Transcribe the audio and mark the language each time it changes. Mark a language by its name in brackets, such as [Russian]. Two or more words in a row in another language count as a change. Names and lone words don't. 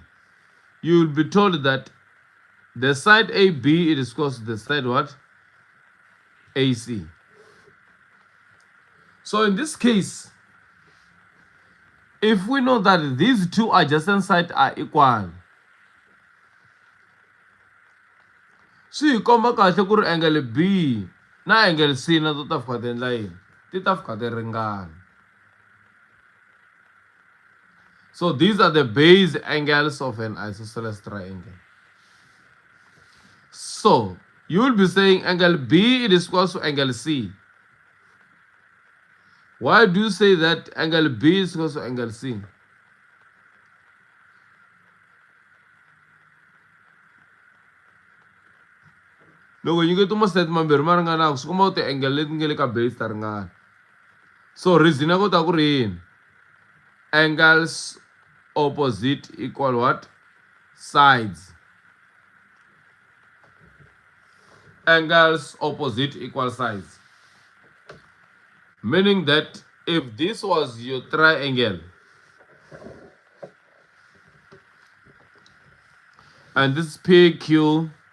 [English] You will be told that the side AB it is equal to the side what? AC. So in this case, if we know that these two adjacent sides are equal, [Tsonga] swi hi komba kahle ku ri angle B na angle C na to ta fika ti endla yini? Ti ta fika ti ringana. [English] So these are the base angles of an isosceles triangle. So you will be saying angle B it is equal to angle C. Why do you say that angle B is equal to angle C? [Tsonga] Loko nyike tuma set mambirhi ma ringanaka swi komba ku ti-angle leti nge le ka base ta ringana. [English] So reason [Tsonga] ya ku ta ku ri yini? [English] Angles opposite equal what? Sides. Angles opposite equal sides. Meaning that if this was your triangle and this PQR,